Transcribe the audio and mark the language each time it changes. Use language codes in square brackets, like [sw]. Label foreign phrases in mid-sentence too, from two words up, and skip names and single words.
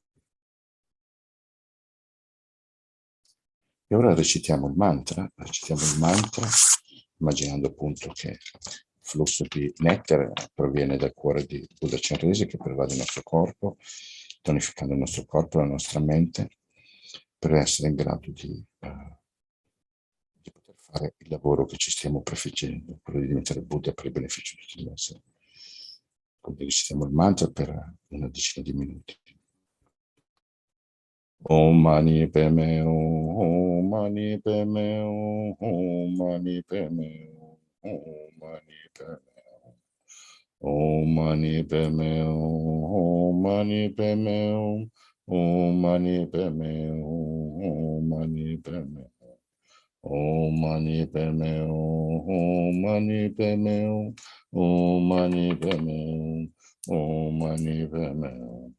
[it] E ora recitiamo il mantra, immaginando appunto che il flusso di nettare proviene dal cuore di Buddha Chenrezig che pervade il nostro corpo, tonificando il nostro corpo e la nostra mente, per essere in grado di poter fare il lavoro che ci stiamo prefiggendo, quello di diventare Buddha per il beneficio di tutti gli esseri. Quindi recitiamo il mantra per una decina di minuti. [sa] Om mani padme hum, Om mani padme hum, Om mani padme hum, Om mani padme hum, Om mani padme hum, Om mani padme hum, Om mani padme hum, Om mani padme hum, Om mani padme hum, Om mani padme hum, Om mani padme hum, Om mani padme hum.